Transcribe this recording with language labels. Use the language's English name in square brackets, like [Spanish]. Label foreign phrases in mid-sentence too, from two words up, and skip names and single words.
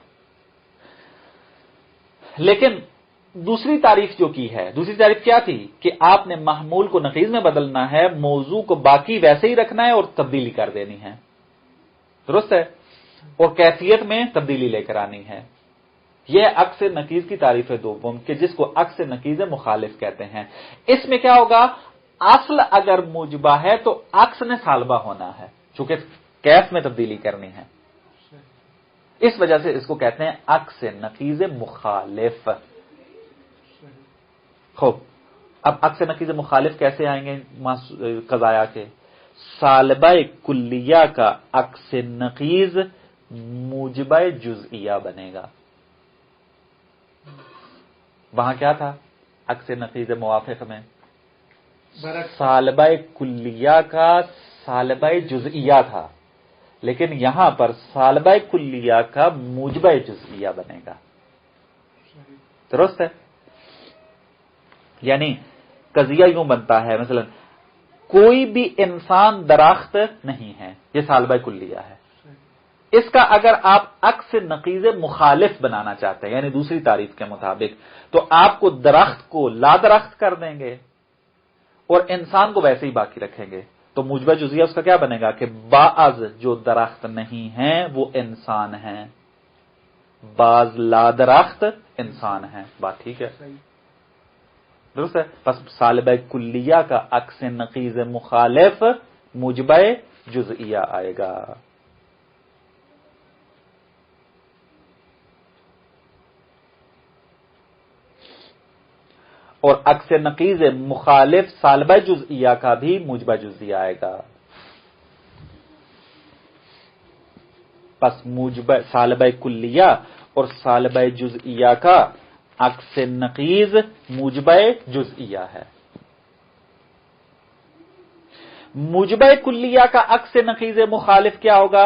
[Urdu] لیکن دوسری تعریف جو کی ہے، دوسری تعریف کیا تھی؟ کہ آپ نے محمول کو نقیض میں بدلنا ہے، موضوع کو باقی ویسے ہی رکھنا ہے اور تبدیلی کر دینی ہے، درست ہے، اور کیفیت میں تبدیلی لے کر آنی ہے۔ یہ عکس نقیض کی تعریف ہے دوم کہ جس کو عکس نقیض مخالف کہتے ہیں۔ اس میں کیا ہوگا؟ اصل اگر موجبہ ہے تو عکس نے سالبہ ہونا ہے، چونکہ کیف میں تبدیلی کرنی ہے، اس وجہ سے اس کو کہتے ہیں عکس نقیض مخالف۔ خوب، اب عکس نقیض مخالف کیسے آئیں گے قضایا کے؟ سالبہ کلیہ کا عکس نقیض موجبہ جزئیہ بنے گا۔ وہاں کیا تھا عکس نقیض موافق میں؟ سالبہ کلیہ کا سالبہ جزئیہ تھا، لیکن یہاں پر سالبہ کلیہ کا موجبہ جزئیہ بنے گا، درست ہے؟ یعنی قضیہ یوں بنتا ہے، مثلا کوئی بھی انسان درخت نہیں ہے، یہ سالبہ کلیہ ہے۔ اس کا اگر آپ عکس نقیض مخالف بنانا چاہتے ہیں، یعنی دوسری تعریف کے مطابق، تو آپ کو درخت کو لا درخت کر دیں گے اور انسان کو ویسے ہی باقی رکھیں گے، تو موجبہ جزئیہ اس کا کیا بنے گا کہ بعض جو درخت نہیں ہیں وہ انسان ہیں، بعض لا درخت انسان ہیں۔ بات ٹھیک ہے، درست ہے؟ بس سالبہ کلیہ کا عکس نقیض مخالف موجبہ جزئیہ آئے گا۔ اور عکس نقیض مخالف سالبہ جزئیہ کا بھی موجبہ جزئیہ آئے گا۔ پس موجبہ سالبہ کلیہ اور سالبہ جزئیہ کا عکس نقیض موجبہ جزئیہ ہے۔ موجبہ کلیہ کا عکس نقیض مخالف کیا ہوگا؟